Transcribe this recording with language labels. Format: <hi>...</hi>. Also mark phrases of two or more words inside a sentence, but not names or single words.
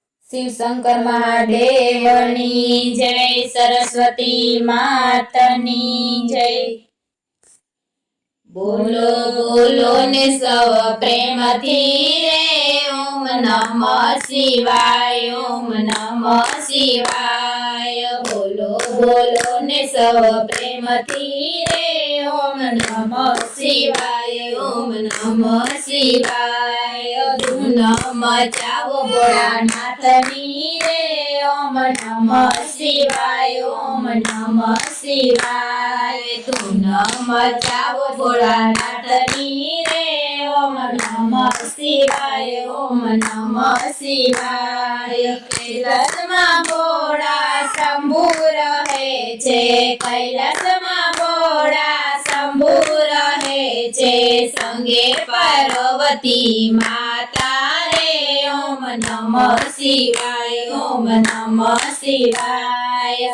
<gu>શિવ શંકર મહાદેવની જય, સરસ્વતી માતની જય। બોલો બોલો ને સવ પ્રેમ થી રે,</gu> <sa>ओम नमः शिवाय, ओम नमः शिवाय।</sa> <gu>બોલો બોલો ને સવ પ્રેમ થી રે,</gu> <sa>ओम नमः शिवाय, ओम नमः शिवाय।</sa> <gu>ધૂન મચાઓ ભોળાનાથની રે,</gu> <sa>ओम नमः शिवाय, ओम नमः शिवाय।</sa> <gu>ધૂન મચાઓ ભોળાનાથની રે,</gu> <sa>ओम नमः शिवाय, ओम नमः शिवाय।</sa> <gu>कैलासમાં ભોળા શંભુ રહે છે, कैलासમાં ભોળા શંભુ રહે છે, સંગે પાર્વતી માતા રે,</gu> <sa>ઓમ નમઃ શિવાય, ઓમ નમઃ શિવાય।</sa>